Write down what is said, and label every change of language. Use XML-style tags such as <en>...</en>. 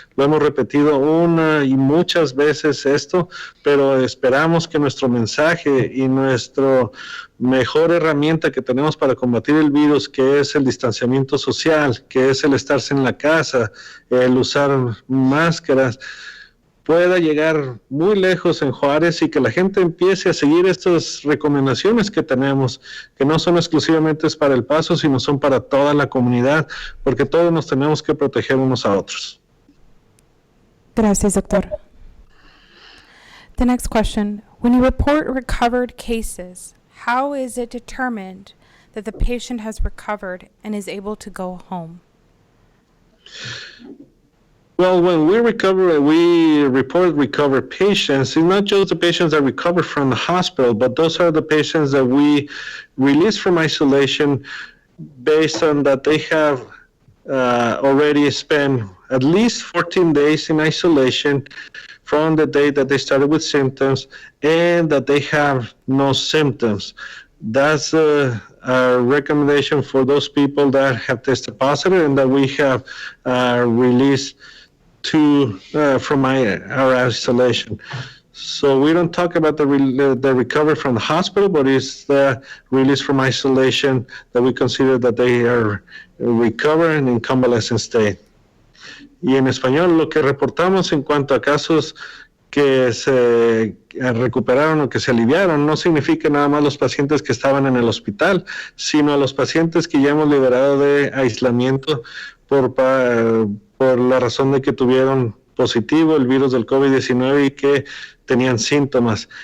<es>Lo hemos repetido una y muchas veces esto, pero esperamos que nuestro mensaje y nuestra mejor herramienta que tenemos para combatir el virus, que es el distanciamiento social, que es el estarse en la casa, el usar máscaras, pueda llegar muy lejos en Juárez, y que la gente empiece a seguir estas recomendaciones que tenemos, que no son exclusivamente para El Paso, sino son para toda la comunidad, porque todos nos tenemos que proteger unos a otros. Gracias, doctor.</es> <en>The next question. When you report recovered cases, how is it determined that the patient has recovered and is able to go home? Well, when we report recovered patients, it's not just the patients that recover from the hospital, but those are the patients that we release from isolation based on that they have already spent at least 14 days in isolation from the day that they started with symptoms, and that they have no symptoms. That's a recommendation for those people that have tested positive and that we have released from our isolation. So we don't talk about the recovery from the hospital, but it's the release from isolation that we consider that they are recovering in convalescent state.</en> <es>Y en español, lo que reportamos en cuanto a casos que se recuperaron o que se aliviaron, no significa nada más los pacientes que estaban en el hospital, sino a los pacientes que ya hemos liberado de aislamiento por la razón de que tuvieron positivo el virus del COVID-19 y que tenían síntomas.</es>